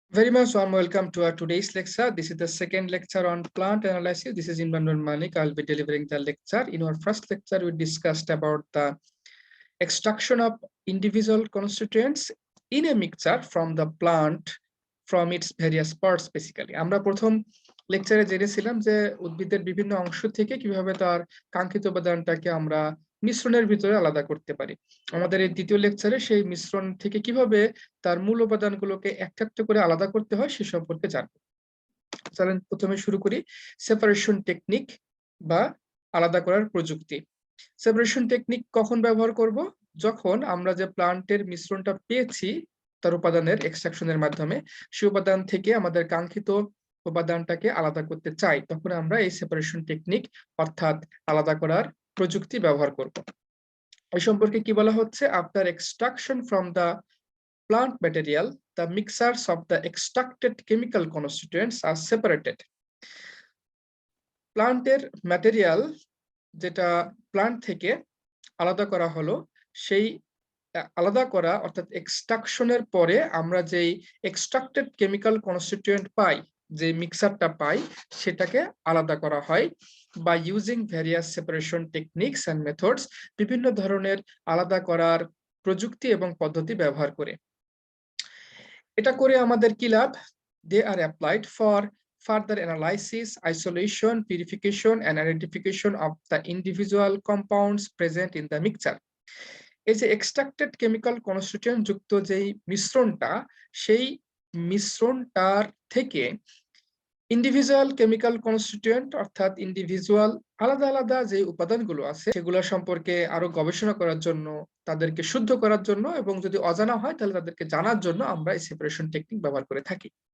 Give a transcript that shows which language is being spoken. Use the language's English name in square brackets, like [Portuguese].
[English] Very much warm welcome to our today's lecture. This is the second lecture on plant analysis. This is Inbanur Manik. I'll be delivering the lecture. In our first lecture, we discussed about the extraction of individual constituents in a mixture from the plant from its various parts basically. [Bangla] আমরা প্রথম লেকচারে জেনেছিলাম যে উদ্ভিদের বিভিন্ন অংশ থেকে কিভাবে তার কাঙ্ক্ষিত উপাদানটাকে আমরা মিশ্রণের ভিতরে আলাদা করতে পারি। আমাদের এই দ্বিতীয় লেকচারে সেই মিশ্রণ থেকে কিভাবে তার মূল উপাদানগুলোকে একটা একটা করে আলাদা করতে হয় সে সম্পর্কে জানব। চলেন প্রথমে শুরু করি সেপারেশন টেকনিক বা আলাদা করার প্রযুক্তি। সেপারেশন টেকনিক কখন ব্যবহার করব? যখন আমরা যে প্লান্টের মিশ্রণটা পেয়েছি তার উপাদানের এক্সট্রাকশনের মাধ্যমে সেই উপাদান থেকে আমাদের কাঙ্ক্ষিত উপাদানটাকে আলাদা করতে চাই, তখন আমরা এই সেপারেশন টেকনিক অর্থাৎ আলাদা করার প্রযুক্তি ব্যবহার করব। এই সম্পর্কে কি বলা হচ্ছে? [English] After extraction from the plant material, the mixtures of the extracted chemical constituents are separated. [Bangla] প্লান্টের ম্যাটেরিয়াল যেটা প্লান্ট থেকে আলাদা করা হলো, সেই আলাদা করা অর্থাৎ এক্সট্রাকশনের পরে আমরা যেই এক্সট্রাক্টেড কেমিক্যাল কনস্টিটিউয়েন্ট পাই, যে মিক্সারটা পাই, সেটাকে আলাদা করা হয় [English] by using various separation techniques and methods, [Bangla] বিভিন্ন ধরনের আলাদা করার প্রযুক্তি এবং পদ্ধতি ব্যবহার করে। এটা করে আমাদের কি লাভ? [English] They are applied for further analysis, isolation, purification and identification of the individual compounds present in the mixture. [Bangla] এই যে এক্সট্রাক্টেড কেমিক্যাল কনস্টিটিউয়েন্ট যুক্ত যেই মিশ্রণটা, সেই মিশ্রণটার থেকে ইন্ডিভিজুয়াল কেমিক্যাল কনস্টিটিউয়েন্ট অর্থাৎ ইন্ডিভিজুয়াল আলাদা আলাদা যে উপাদানগুলো আছে সেগুলো সম্পর্কে আরো গবেষণা করার জন্য, তাদেরকে শুদ্ধ করার জন্য এবং যদি অজানা হয় তাহলে তাদেরকে জানার জন্য আমরা এই সেপারেশন টেকনিক ব্যবহার করে থাকি।